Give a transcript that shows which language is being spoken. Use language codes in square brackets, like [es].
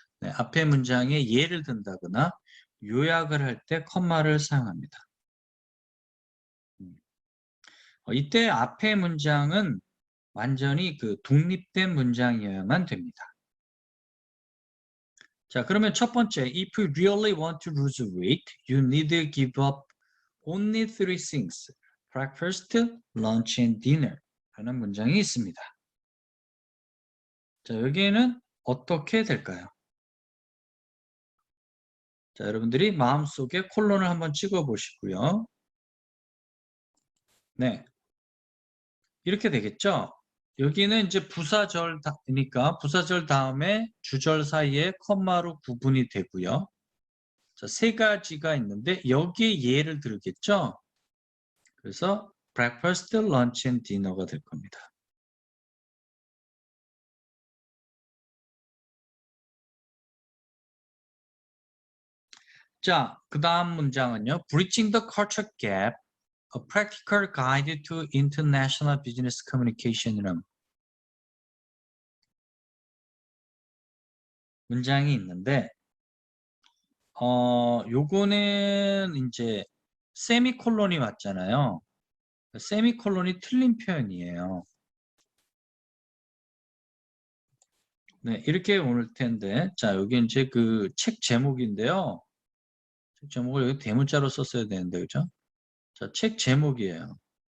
[ko] 네, 앞에 문장에 예를 든다거나 요약을 할 때 컴마를 사용합니다. 이때 앞에 문장은 완전히 그 독립된 문장이어야만 됩니다. 자, 그러면 첫 번째, [en] if you really want to lose weight, you need to give up only three things. breakfast, lunch, and dinner. [ko] 라는 문장이 있습니다. 자, 여기에는 어떻게 될까요? 자, 여러분들이 마음속에 콜론을 한번 찍어 보시고요. 네. 이렇게 되겠죠? 여기는 이제 부사절이니까 부사절 다음에 주절 사이에 컴마로 구분이 되고요. 자, 세 가지가 있는데 여기에 예를 들겠죠? 그래서 [en] breakfast, lunch, and dinner [ko] 가 될 겁니다. 자, 그 다음 문장은요. [en] Bridging the culture gap, a practical guide to international business communication [ko] 이라는 문장이 있는데 요거는 이제 세미콜론이 맞잖아요. 세미콜론이 틀린 표현이에요. 네, 이렇게 올 텐데, 자, 여기 이제 그 책 제목인데요. 책 제목을 여기 대문자로 썼어야 되는데, 그죠? 자, 책 제목이에요.